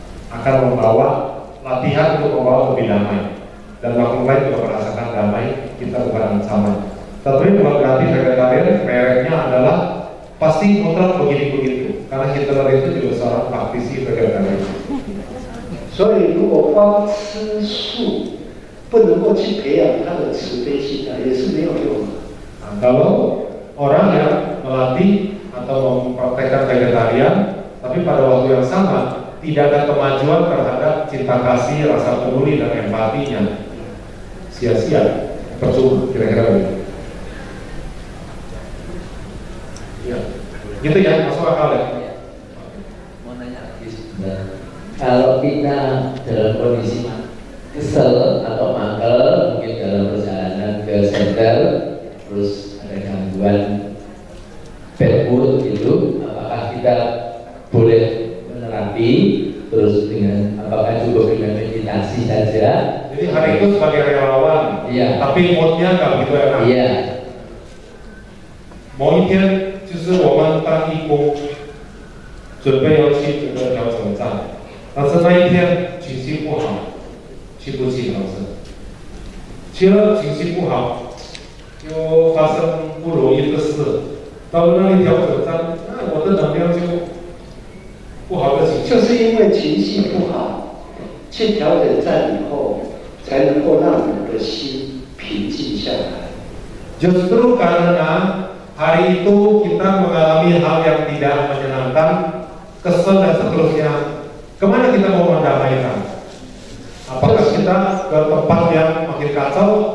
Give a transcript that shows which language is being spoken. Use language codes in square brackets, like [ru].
[id] Akan membawa latihan untuk membawa lebih damai. Dan makhluk lain juga merasakan damai, kita bukan ancaman. Tapi bukan berarti vegetarian mereknya adalah pasti mutlak begini-begitu. Karena Hitler itu juga seorang praktisi vegetarian. [zh] 所以如果光吃素，不能够去培养他的慈悲心啊，也是没有用的。 [id] Nah, kalau orang yang melatih atau mempraktekkan vegetarian, tapi pada waktu yang sama tidak ada kemajuan terhadap cinta kasih, rasa peduli dan empatinya, sia-sia, percuma, kira-kira begitu. Ya, gitu ya, masuk akal ya. Mau nanya lagi sebenarnya. Kalau kita dalam kondisi kesel atau mangkel, mungkin dalam perjalanan ke center, terus ada gangguan [en] bad mood [id] gitu, apakah kita boleh menerapi terus dengan apakah cukup dengan meditasi saja? Jadi hari itu sebagai relawan, iya. Tapi moodnya nggak begitu enak. Iya. [zh] 某一天，就是我们当义工，准备要去这个调整站，但是那一天情绪不好，去不起老师。去了情绪不好，又发生不如意的事，到了那里调整站，那我的能量就不好的情绪。就是因为情绪不好，去调整站以后，才能够让我们的心平静下来。 [id] Justru karena hari itu kita mengalami hal yang tidak menyenangkan, kesel dan seterusnya. Kemana kita mau mendamaikan? Apakah kita ke tempat yang makin kacau?